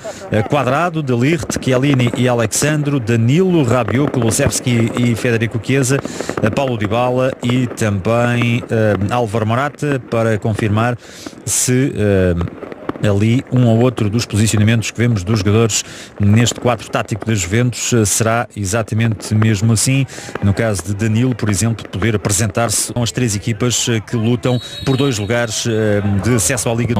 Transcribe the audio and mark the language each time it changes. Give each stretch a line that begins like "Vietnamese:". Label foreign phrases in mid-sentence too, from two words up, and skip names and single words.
Portuguese: Quadrado, De Ligt, Chiellini e Alexandro, Danilo, Rabiot, Kulusevski e Federico Chiesa, Paulo Dybala e também Álvaro Morata, para confirmar se ali um ou outro dos posicionamentos que vemos dos jogadores neste quadro tático da Juventus será exatamente mesmo assim. No caso de Danilo, por exemplo, poder apresentar-se com as três equipas que lutam por 2 lugares de acesso à Liga.